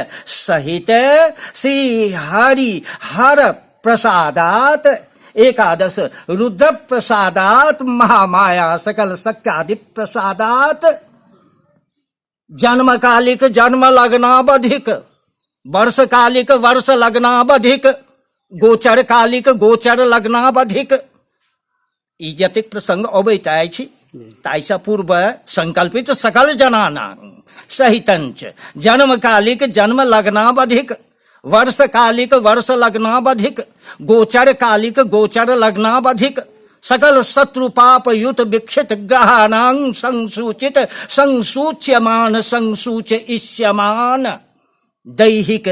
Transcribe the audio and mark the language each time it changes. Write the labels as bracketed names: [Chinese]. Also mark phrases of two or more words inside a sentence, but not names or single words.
[Sanskrit] सहित श्री हरि हर प्रसादात एकादश रुद्र प्रसादात महामाया सकल शक्त्यादि प्रसादात जन्मकालिक जन्म लग्नावधिक वर्षकालिक वर्ष लग्नावधिक गोचर कालिक गोचर लग्नावधिक [Maithili] ई जतेक प्रसंग अबैत अछि ताहिसँ पूर्व [Sanskrit] संकल्पित सकल जनानां सहितंच जन्मकालिक जन्म लग्नावधिक वर्षकालिक वर्ष लग्नावधिक गोचर कालिक गोचर लग्नावधिक सकल शत्रु पाप युत विक्षित ग्रहाणां संसूचित संसूच्यमान संसूच इष्यमान दैहिक